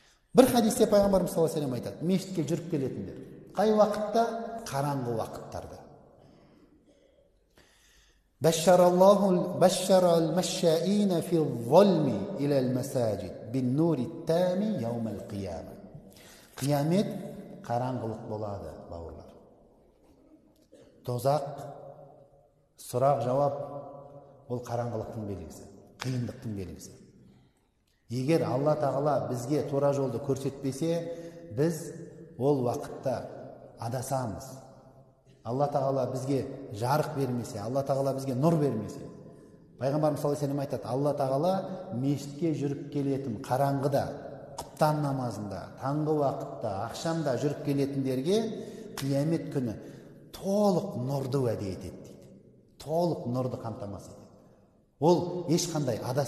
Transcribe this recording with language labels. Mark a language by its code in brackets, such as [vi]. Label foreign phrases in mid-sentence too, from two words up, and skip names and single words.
[kk] Bir hadисте пайғамбарымыз [ar] صلى الله عليه وسلم [kk] айтады, мешітке жүріп келетіндер. Қай уақытта? Қараңғы уақыттарда. [ar] بشر المشائين في الظلم إلى المساجد بالنور التام يوم القيامة. [kk] Қиямет қараңғылық болады, бауырлар. Тозақ, сұрақ жауап ол қараңғылықтың белгісі, қиындықтың белгісі. Егер Алла Тағала бізге тура жолды көрсетпесе, біз ол уақытта адасамыз. Алла Тағала бізге жарық бермесе, Алла Тағала бізге нұр бермесе. Пайғамбарымыз [ar] صلى الله عليه وسلم [kk] айтады, Алла Тағала мешітке жүріп келетін қараңғыда, құптан намазында, таңғы уақытта, ақшамда жүріп келетіндерге қиямет күні толық нұрды уәде етеді дейді. Толық нұрды қамтамасыз етеді. Ол ешқандай адаспайды.